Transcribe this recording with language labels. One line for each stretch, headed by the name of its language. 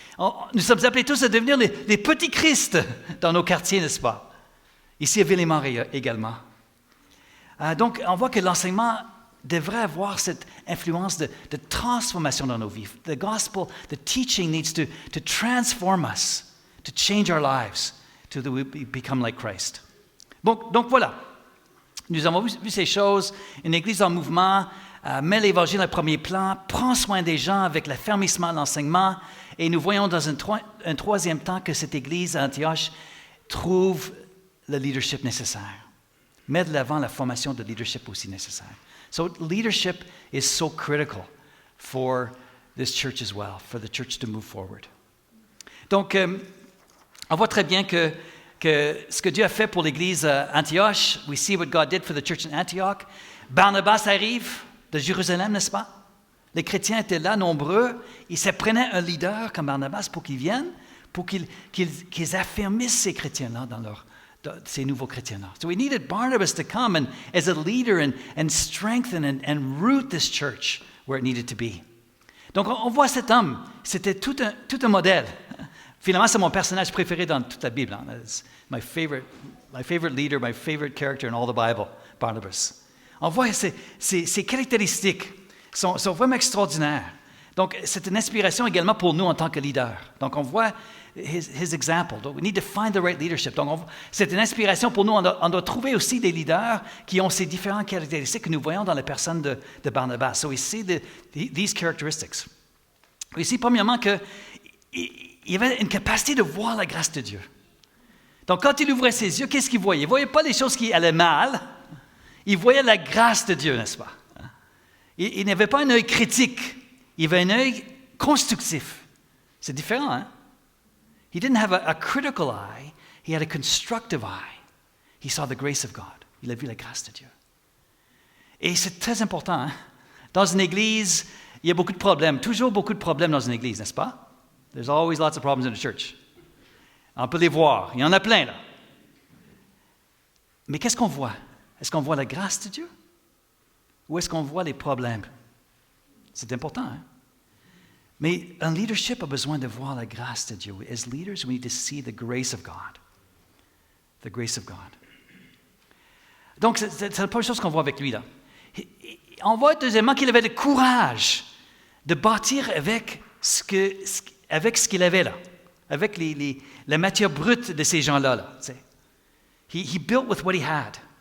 French: Nous sommes appelés tous à devenir les petits Christ dans nos quartiers, n'est-ce pas? Ici à Ville-et-Mort également. Donc, on voit que l'enseignement devrait avoir cette influence de transformation dans nos vies.
English: The gospel, the teaching needs to transform us, to change our lives, to we become like Christ.
French: Donc voilà, nous avons vu ces choses. Une église en mouvement met l'Évangile en premier plan, prend soin des gens avec l'affermissement de l'enseignement, et nous voyons dans un troisième temps que cette église à Antioche trouve le leadership nécessaire. Met de l'avant la formation de leadership aussi nécessaire.
English: So leadership is so critical for this church as well, for the church to move forward.
French: Donc, on voit très bien que ce que Dieu a fait pour l'église à Antioche,
English: we see what God did for the church in Antioch.
French: Barnabas arrive de Jérusalem, n'est-ce pas? Les chrétiens étaient là, nombreux. Ils se prenaient un leader comme Barnabas pour qu'il vienne, pour qu'ils affermissent ces chrétiens-là ces nouveaux chrétiens-là.
English: So we needed Barnabas to come and as a leader and strengthen and root this church where it needed to be.
French: Donc on voit cet homme, c'était tout un modèle. Finalement, c'est mon personnage préféré dans toute la Bible. Hein.
English: My favorite leader, my favorite character in all the Bible, Barnabas.
French: On voit ses caractéristiques sont vraiment extraordinaires. Donc, c'est une inspiration également pour nous en tant que leaders. Donc, on voit
English: his example. Donc, we need to find the right leadership.
French: Donc, c'est une inspiration pour nous. On doit trouver aussi des leaders qui ont ces différentes caractéristiques que nous voyons dans la personne de Barnabas.
English: So we see these characteristics.
French: Ici, premièrement, qu'il y avait une capacité de voir la grâce de Dieu. Donc, quand il ouvrait ses yeux, qu'est-ce qu'il voyait? Il ne voyait pas les choses qui allaient mal. Il voyait la grâce de Dieu, n'est-ce pas? Il n'avait pas un œil critique. Il avait un œil constructif. C'est différent, hein?
English: He didn't have a critical eye. He had a constructive eye. He saw the grace of God.
French: Il a vu la grâce de Dieu. Et c'est très important, hein? Dans une église, il y a beaucoup de problèmes. Toujours beaucoup de problèmes dans une église, n'est-ce pas?
English: There's always lots of problems in the church.
French: On peut les voir. Il y en a plein, là. Mais qu'est-ce qu'on voit? Est-ce qu'on voit la grâce de Dieu? Ou est-ce qu'on voit les problèmes? C'est important, hein? Mais un leadership a besoin de voir la grâce de Dieu.
English: As leaders, we need to see the grace of God. The grace of God.
French: Donc, c'est la première chose qu'on voit avec lui, là. On voit, deuxièmement, qu'il avait le courage de bâtir avec ce qu'il avait là, avec la matière brute de ces gens-là.
English: Là, he built with what he had.